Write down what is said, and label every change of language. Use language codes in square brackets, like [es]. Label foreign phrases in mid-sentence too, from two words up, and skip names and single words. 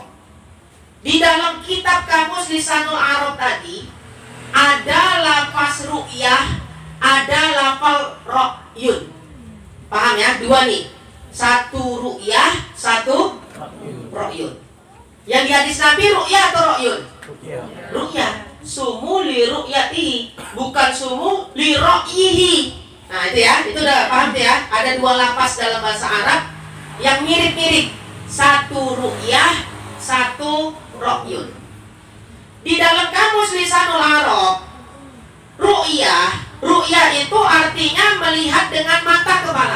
[id] Di dalam kitab Kamus Lisanul Arab tadi ada lafaz ru'yah, ada lafaz ra'yun. Paham ya? 2 nih. 1 ru'yah, 1 ra'yun. Yang di hadis Nabi ru'yah atau ra'yun? Ru'yah. [ar] صوموا لرؤيته, bukan صوموا لرأيه. [id] Nah itu ya, itu udah paham ya. Ada 2 lafaz dalam bahasa Arab yang mirip-mirip. 1 ru'yah, 1 ra'yun. Di dalam kamus Lisanul Arab, ru'yah itu artinya melihat dengan mata kepala.